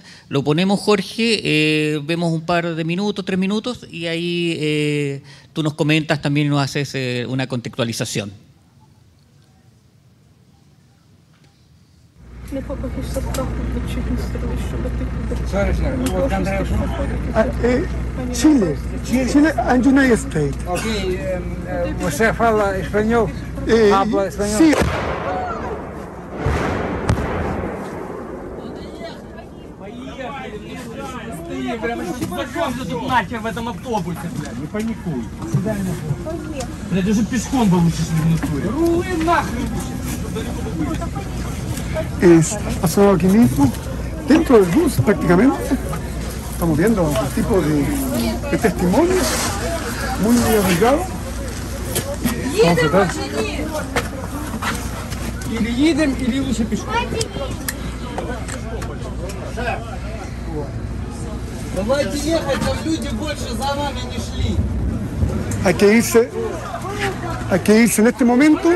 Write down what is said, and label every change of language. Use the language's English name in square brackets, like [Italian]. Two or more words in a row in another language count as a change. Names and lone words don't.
[Spanish] Lo ponemos, Jorge, vemos un par de minutos, 3 minutos, y ahí tú nos comentas también y nos haces una contextualización. [English] Chile and United States. [Portuguese] Ok, você fala espanhol? [Spanish] Habla espanhol? Sí. [Russian] В этом автобусе, блядь, не паникуй. Блядь, даже пешком бы лучше шли в натуре. Рули нахрен! [Spanish] Pasó aquí mismo, dentro del bus prácticamente. Estamos viendo un tipo de testimonio muy arriesgado. Vamos a tratar. [Russian] Или едем, или лучше пешком. Давайте ехать, там люди больше за нами не шли. [Spanish] Hay que irse en este momento.